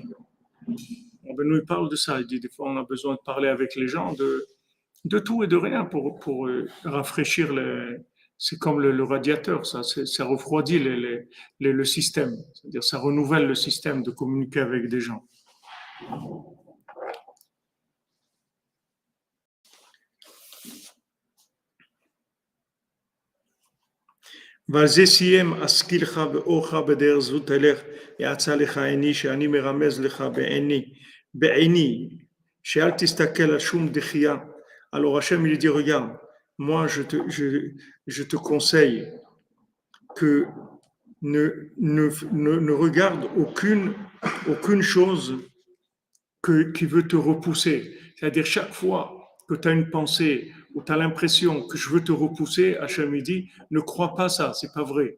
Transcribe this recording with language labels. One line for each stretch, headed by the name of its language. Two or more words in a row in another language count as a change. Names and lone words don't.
French: On nous parle de ça. Il dit des fois, on a besoin de parler avec les gens de tout et de rien pour rafraîchir c'est comme le radiateur, ça refroidit le système. C'est-à-dire, ça renouvelle le système de communiquer avec des gens.
Hebrew: ועל זה סיים אזכירך באורך בדרך זו תלך יעצה לך עיני שאני מרמז לך בעיני שאל תסתכל על שום דחייה.
French: Alors Hachem il dit regarde, moi je te conseille que ne regarde aucune chose qui veut te repousser. C'est-à-dire chaque fois que tu as une pensée ou tu as l'impression que je veux te repousser, Hachem il dit, ne crois pas ça, c'est pas vrai.